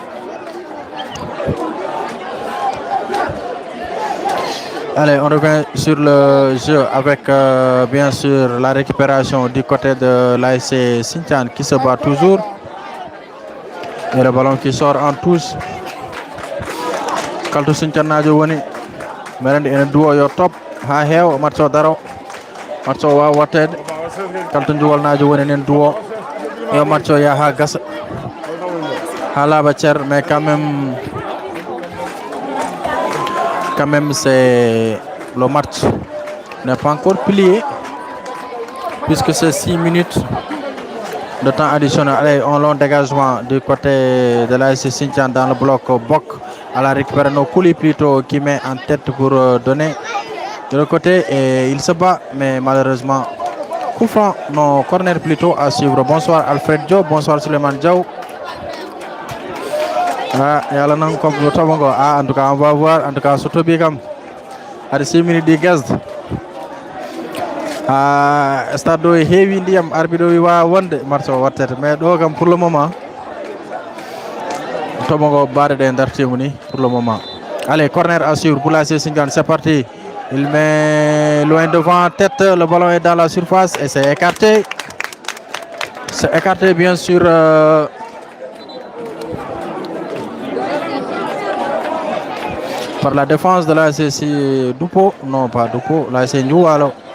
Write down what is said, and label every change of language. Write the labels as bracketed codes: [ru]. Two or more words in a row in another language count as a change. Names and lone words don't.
[fr] Allez, on revient sur le jeu avec bien sûr la récupération du côté de l'ASC Sinthiane qui se bat toujours. Et le ballon qui sort en touche. [ff] Kaltu Sinthiane Nadio woni merende ene duo yo top ha heew match o daro match o wawa wattede Kaltu Njuwal Nadio woni nen duo yo match o yaha gasa ha laaɓa cer [fr] mais quand même c'est le match n'est pas encore plié puisque c'est 6 minutes de temps additionnel. Allez, un long dégagement du côté de l'ASC Sinthiane dans le bloc Bok à la récupération Kouli plutôt qui met en tête pour donner de l'autre côté et il se bat mais malheureusement coup franc, non, corner plutôt à suivre. Bonsoir Alfred Diop, bonsoir Suleiman Diaw. Ah, et alors non comme ah, en tout cas on va voir, en tout cas surtout Bigam à 6 minutes de gaz. [ff] Stade do heewi ndiyam arbitre wi wawa wonde match o wattete mais ɗo kam [fr] pour le moment [ff] toɓogo baɗe ɗe dartima ni [fr] pour le moment. Allez, corner à suivre pour l'ASC Sinthiane, c'est parti. Il met loin devant tête, le ballon est dans la surface et c'est écarté. C'est écarté bien sûr par la défense de l'ASC Dupo, non pas Dupo, l'ASC Ndioualo.